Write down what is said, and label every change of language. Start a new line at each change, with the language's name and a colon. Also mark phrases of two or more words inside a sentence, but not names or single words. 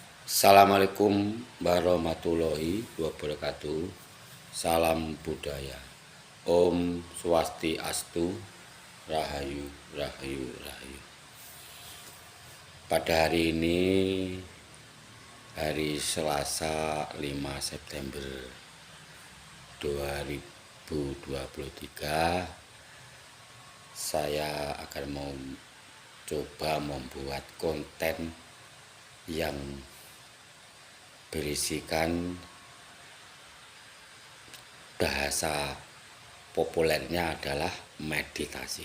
Arabic: السلام عليكم ورحمة الله وبركاته.
Indonesian: Salam budaya.
Sanskrit: Om Swastiastu.
Indonesian: Rahayu, rahayu, rahayu. Pada hari ini, hari Selasa 5 September 2023, saya akan coba membuat konten yang berisikan bahasa populernya adalah meditasi.